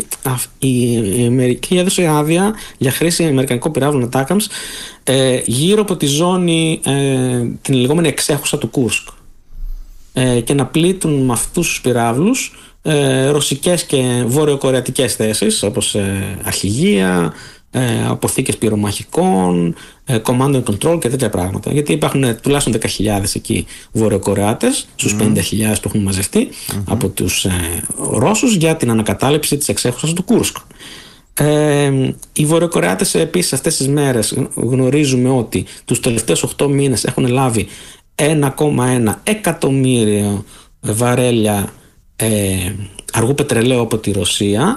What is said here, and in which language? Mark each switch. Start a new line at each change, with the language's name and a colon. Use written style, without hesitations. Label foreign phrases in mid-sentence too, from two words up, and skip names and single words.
Greek: Η Αμερική έδωσε άδεια για χρήση αμερικανικών πυράβλων ATACMS γύρω από τη ζώνη, την λεγόμενη εξέχουσα του Κούρσκ. Και να πλήττουν με αυτούς τους πυράβλους ρωσικές και βόρειο-κορεατικές θέσεις όπως αρχηγεία, αποθήκες πυρομαχικών,
English: command and control
Greek: και τέτοια πράγματα. Γιατί υπάρχουν τουλάχιστον 10.000 εκεί Βόρειο-Κορεάτες στους 50.000 που έχουν μαζευτεί από τους Ρώσους για την ανακατάληψη της εξέχουσας του Κούρσκ. Οι Βορειοκορεάτες επίσης αυτές τις μέρες γνωρίζουμε ότι τους τελευταίους 8 μήνες έχουν λάβει 1,1 εκατομμύριο βαρέλια αργού πετρελαίου από τη Ρωσία.